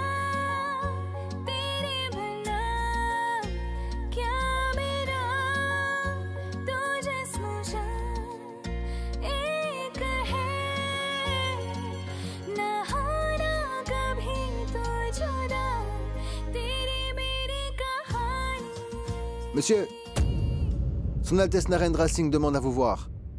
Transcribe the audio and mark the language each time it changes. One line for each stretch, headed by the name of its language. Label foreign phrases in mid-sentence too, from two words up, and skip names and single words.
Hindi: तेरे बिना क्या मेरा तू जिस्म जान एक है ना होना कभी तो जुदा तेरी मेरी कहानी
French: Monsieur, Son Altesse Narendra Singh demande à vous voir.